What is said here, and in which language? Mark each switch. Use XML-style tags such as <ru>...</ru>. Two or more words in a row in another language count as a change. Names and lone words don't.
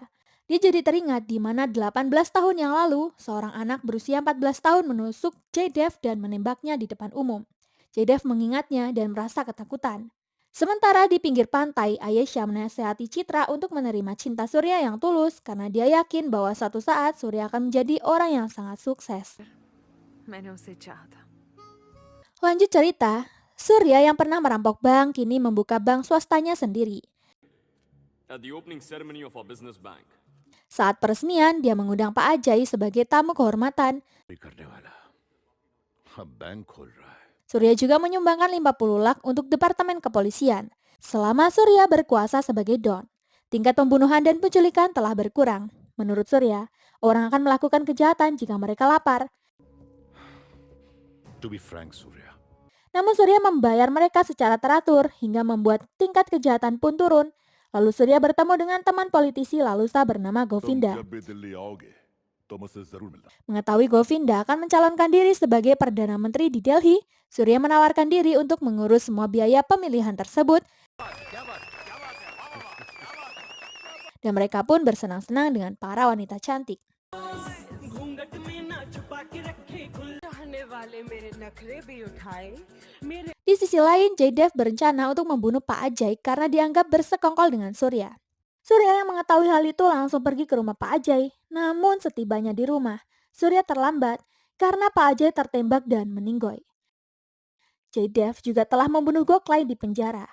<id>Dia jadi teringat di mana 18 tahun yang lalu, seorang anak berusia 14 tahun menusuk Jaydev dan menembaknya di depan umum. Jaydev mengingatnya dan merasa ketakutan. Sementara di pinggir pantai, Ayesha menasihati Citra untuk menerima cinta Surya yang tulus karena dia yakin bahwa suatu saat Surya akan menjadi orang yang sangat sukses.</id> <hi>मैंने उसे चाहा था।</hi> <id>Lanjut cerita, Surya yang pernah merampok bank kini membuka bank swastanya sendiri.</id> <en>At the opening ceremony of our business bank,</en> <id>Saat peresmian, dia mengundang Pak Ajay sebagai tamu kehormatan.</id> <hi>करने वाला अब बैंक खोल रहा है।</hi> <id>Surya juga menyumbangkan 50 lak untuk Departemen Kepolisian. Selama Surya berkuasa sebagai Don, tingkat pembunuhan dan penculikan telah berkurang. Menurut Surya, orang akan melakukan kejahatan jika mereka lapar.</id> <en>To be frank,</en> <id>Surya, Namun Surya membayar mereka secara teratur hingga membuat tingkat kejahatan pun turun. Lalu Surya bertemu dengan teman politisi Lalusa bernama Govinda.</id> <hi>जब भी दिल्ली आओगे तो मुझसे जरूर मिलना।</hi> <id>Mengetahui Govinda akan mencalonkan diri sebagai Perdana Menteri di Delhi, Surya menawarkan diri untuk mengurus semua biaya pemilihan tersebut. Dan mereka pun bersenang-senang dengan para wanita cantik.</id> <hi>घूंघट में ना छुपा के रखे खुल चाहने वाले मेरे नखरे भी उठाए मेरे</hi> <id>Di sisi lain, Jaydev berencana untuk membunuh Pak Ajay karena dianggap bersekongkol dengan Surya. Surya yang mengetahui hal itu langsung pergi ke rumah Pak Ajay. Namun setibanya di rumah, Surya terlambat karena Pak Ajay tertembak dan meninggoy. Jaydev juga telah membunuh Goklai di penjara.</id>